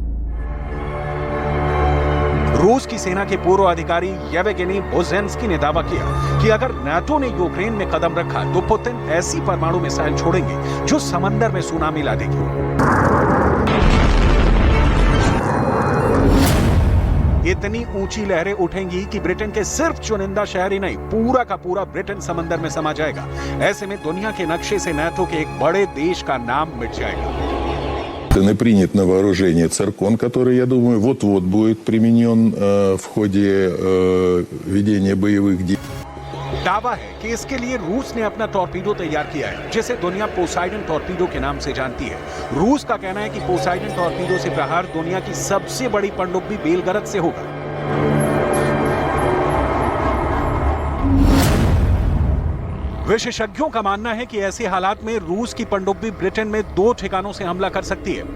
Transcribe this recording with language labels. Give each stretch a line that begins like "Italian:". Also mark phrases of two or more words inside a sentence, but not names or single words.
Hindi: रूस की सेना के पूर्व अधिकारी येवगेनी बोजेंस्की ने दावा किया कि अगर नाटो ने यूक्रेन में कदम रखा तो पुतिन ऐसी परमाणु मिसाइल छोड़ेंगे जो समंदर में सुनामी ला देगी। इतनी ऊंची लहरें उठेंगी कि ब्रिटेन के सिर्फ चुनिंदा शहर ही नहीं, पूरा का पूरा ब्रिटेन समंदर में समा जाएगा। ऐसे में दुनिया के नक्शे से नाटो के एक बड़े देश का नाम मिट जाएगा।
Russian: Принят на вооружение циркон, который, я думаю, вот-вот будет применен в ходе ведения боевых действий.
Hindi: दावा है कि इसके लिए रूस ने अपना टॉर्पीडो तैयार किया है, जिसे दुनिया पोसाइडन टॉर्पीडो के नाम से जानती है। रूस का कहना है कि पोसाइडन टॉर्पीडो से प्रहार दुनिया की सबसे बड़ी पनडुब्बी बेलगरद से होगा। विशेषज्ञों का मानना है कि ऐसे हालात में रूस की पनडुब्बी ब्रिटेन में 2 ठिकानों से हमला कर सकती है।